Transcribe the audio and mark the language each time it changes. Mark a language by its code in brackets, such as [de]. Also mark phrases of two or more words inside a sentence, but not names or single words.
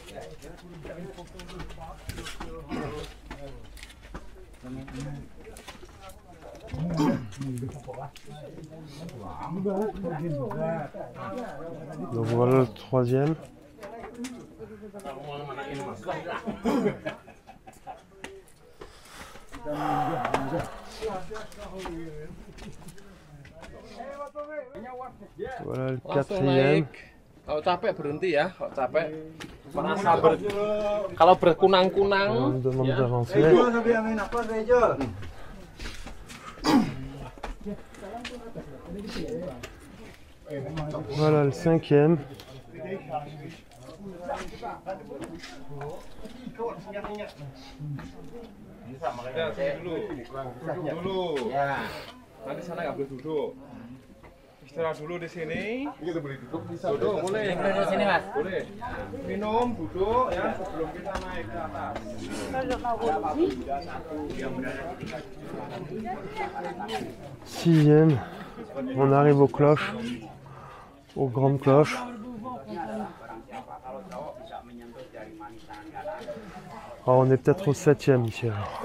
[fr] Donc voilà le 3e. Voilà le 4e. [id] Kalau capek berhenti ya, kalau capek merasa kalau berkunang-kunang. [fr] On me demande d'avancer. Voilà le 5e. [id] Dulu. Ya. Nanti sana nggak boleh duduk. Istirahat dulu di sini. Duduk boleh. Di sini Mas. Boleh. Minum, duduk ya sebelum kita naik ke atas. [fr] 6e. On arrive aux cloches, aux grandes cloches. Alors on est peut-être au 7e ici alors.